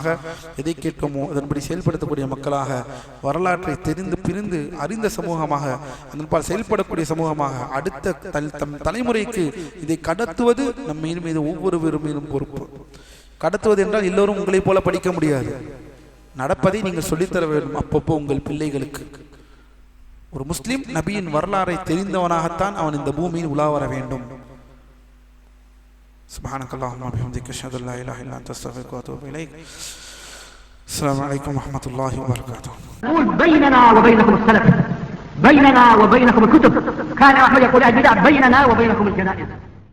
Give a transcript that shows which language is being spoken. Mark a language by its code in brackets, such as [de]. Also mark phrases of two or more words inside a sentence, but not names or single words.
[ta] எதை கேட்போமோ அதன்படி செயல்படுத்தக்கூடிய மக்களாக, வரலாற்றை தெரிந்து பிரிந்து அறிந்த சமூகமாக, அதன்பால் செயல்படக்கூடிய சமூகமாக, அடுத்த தலைமுறைக்கு இதை கடத்துவது நம் மீது ஒவ்வொருவரும் மீதும் பொறுப்பு. கடத்துவது என்றால் எல்லோரும் உங்களை போல படிக்க முடியாது. நடப்பதை நீங்கள் சொல்லித்தர வேண்டும் அப்பப்போ உங்கள் பிள்ளைகளுக்கு. ஒரு முஸ்லிம் நபியின் வரலாறை தெரிந்தவனாகத்தான் அவன் இந்த பூமியில் உலா வர வேண்டும். [ar] سبحانك اللهم وبحمدك اشهد ان لا اله الا انت استغفرك واتوب اليك. السلام عليكم ورحمه الله وبركاته. نقول بيننا وبينكم السلف، بيننا وبينكم الكتب. كان احمد يقول البدع بيننا وبينكم الجنائز.